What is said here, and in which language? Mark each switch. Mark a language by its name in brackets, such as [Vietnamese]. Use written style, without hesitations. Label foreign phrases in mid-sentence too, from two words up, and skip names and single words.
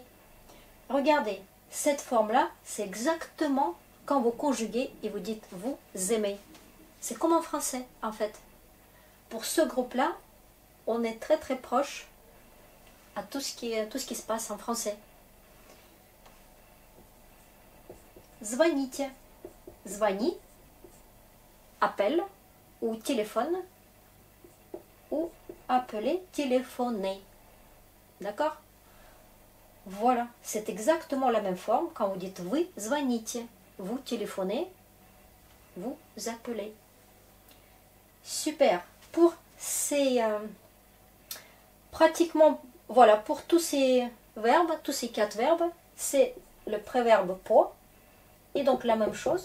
[French] Regardez, cette forme-là, c'est exactement quand vous conjuguez et vous dites vous aimez. C'est comme en français, en fait. Pour ce groupe-là, on est très très proche à tout ce qui se passe en français. [Russian] Звоните. Звони, [French] appel ou téléphone, ou appeler, téléphoner. D'accord? Voilà, c'est exactement la même forme quand vous dites [Russian] вы звоните. [French] Vous téléphonez, vous appelez. Super. Pour ces... pratiquement, voilà, pour tous ces verbes, tous ces 4 verbes, c'est le préverbe pour. Et donc la même chose.